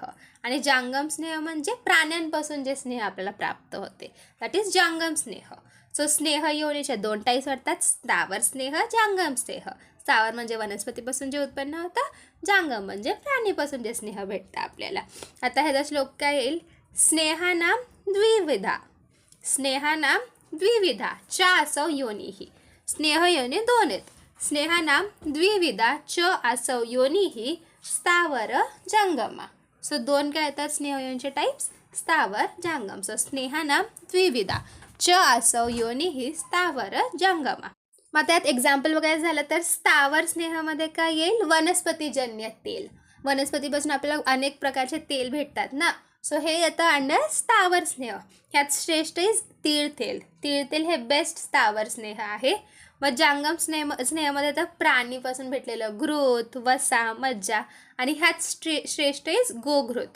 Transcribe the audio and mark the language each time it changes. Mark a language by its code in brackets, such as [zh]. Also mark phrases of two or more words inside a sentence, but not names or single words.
[mr] आणि जांगम स्नेह म्हणजे प्राण्यांपासून जे स्नेह आपल्याला प्राप्त होते [en] that is [mr] जांगम स्नेह. सो स्नेह योनीच्या 2 टाईप्स वाटतात, स्थावर स्नेह, जांगम स्नेह. स्थावर म्हणजे वनस्पतीपासून जे उत्पन्न होतं, जांगम म्हणजे प्राणीपासून जे स्नेह भेटतं आपल्याला. आता ह्याचा श्लोक काय येईल, [sa] स्नेहानाम द्विविधा, स्नेहानाम द्विविधा च असौ योनीही. [mr] स्नेह योनी 2 आहेत. [sa] स्नेहानाम द्विविधा च असौ योनीही स्थावर जांगमा. [mr] सो 2 काय येतात स्नेह योनीचे टाईप्स, स्थावर, जांगम. [sa] सो स्नेहानाम द्विविधा च असौ योनीही स्थावर जांगमा. [mr] मग त्यात एक्झाम्पल बघायचं झालं तर स्थावर स्नेहामध्ये काय येईल, वनस्पतीजन्य तेल. वनस्पतीपासून आपल्याला अनेक प्रकारचे तेल भेटतात ना. सो हे येतं अंडर स्थावर स्नेह. ह्यात श्रेष्ठ इज तीळ तेल. तीळ तेल हे बेस्ट स्थावर स्नेह आहे. मग जांगम स्नेहामध्ये तर प्राणीपासून भेटलेलं घृत, वसा, मज्जा, आणि ह्यात श्रेष्ठ इज गोघृत.